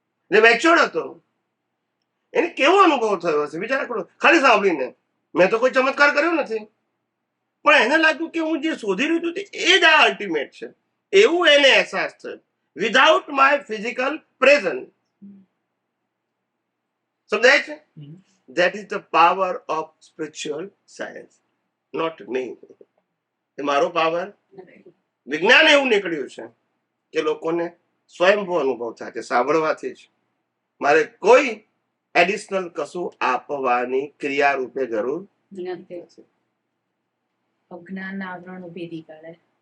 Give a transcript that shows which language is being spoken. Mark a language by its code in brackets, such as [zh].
[gu] ને મેચ્યોર્ડ હતો, એને કેવો અનુભવ થયો હશે વિચાર કરો ખાલી સાંભળીને. મેં તો કોઈ ચમત્કાર કર્યો નથી, પણ એને લાગ્યું કે હું જે શોધી રહ્યું હતું એ જ આ અલ્ટિમેટ છે, એવું એને અહેસાસ થયો [en] Without my physical present. [gu] સમજાય છે? [en] That is the power of spiritual science, not me. [gu] એ મારો પાવર. વિજ્ઞાન એવું નીકળ્યું છે કે લોકોને સ્વયંભૂ અનુભવ થાય છે સાંભળવાથી જ. મારે કોઈ એડિશનલ કશું આપવાની ક્રિયા રૂપે જરૂર નથી. અજ્ઞાનના આવરણ ભેદી કાઢે.